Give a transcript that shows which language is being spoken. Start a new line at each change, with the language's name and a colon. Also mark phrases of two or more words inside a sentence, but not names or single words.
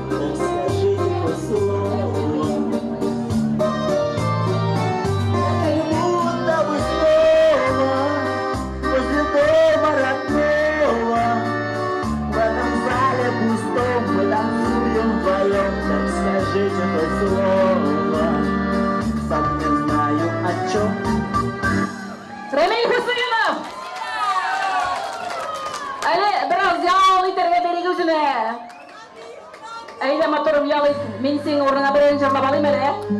Russian: Так скажите хоть слово, как будто бы снова возле дома родного, в этом зале пустом мы танцуем вдвоем. Так скажите хоть слово, сам не знаю о чем.
Tatar: Ремей Хусейнов! Әле biraz ял итәргә бирик үземә. Әйдә моторым ял ит. Мин синең урынына берәр җырлап алыйм әле.